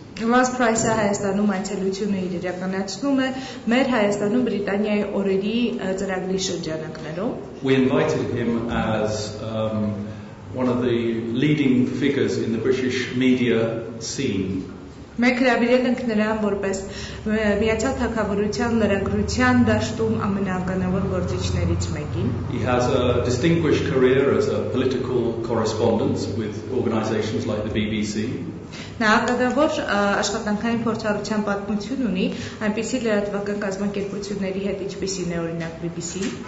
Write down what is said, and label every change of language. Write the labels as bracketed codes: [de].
[hy] Լանս Փրայսը Հայաստանում այցելությունը իր իրականացնում է մեր Հայաստանում Բրիտանիայի օրերի ծրագրի շրջանակներում. [en] We invited him as one of the leading figures in the British media scene. [hy] Մենք հրավիրել ենք նրան որպես Միացյալ Թագավորության լրագրության դաշտում ամենականավոր գործիչներից մեկին. [en] He has a distinguished career as a political correspondent with organizations like the BBC. [hy] Նա ակադավոր աշխատանքային փորձառության պատմություն ունի այնպիսի լրատվական կազմակերպությունների հետ ինչպիսին է օրինակ BBC.